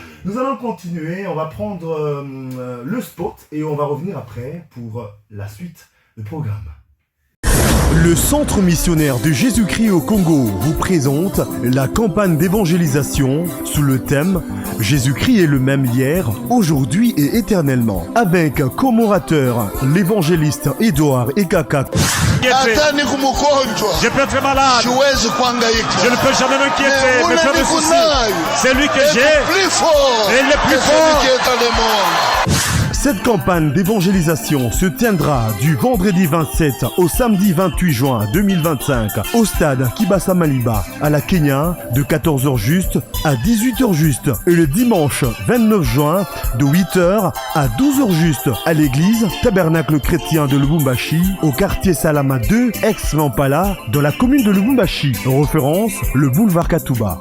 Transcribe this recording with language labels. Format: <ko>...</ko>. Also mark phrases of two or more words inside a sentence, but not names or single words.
<fr>Nous allons continuer, on va prendre le spot et on va revenir après pour la suite du programme. Le Centre missionnaire de Jésus-Christ au Congo vous présente la campagne d'évangélisation sous le thème « Jésus-Christ est le même hier, aujourd'hui et éternellement » avec comme orateur l'évangéliste Edouard Ekaka.</fr> <sw>Hata ni kumgonjwa</sw> <fr>Je peux être malade,</fr> <sw>siwezi kuhangaika.</sw> <fr>je ne peux jamais m'inquiéter, me faire des soucis. C'est lui que j'ai, Plus fort et le plus que celui fort. qui est dans le monde. Cette campagne d'évangélisation se tiendra du vendredi 27 au samedi 28 juin 2025 au stade Kibasa Maliba à la Kenya de 14h juste à 18h juste et le dimanche 29 juin de 8h à 12h juste à l'église Tabernacle chrétien de Lubumbashi au quartier Salama 2 ex-Lampala dans la commune de Lubumbashi, référence le boulevard Katuba.</fr>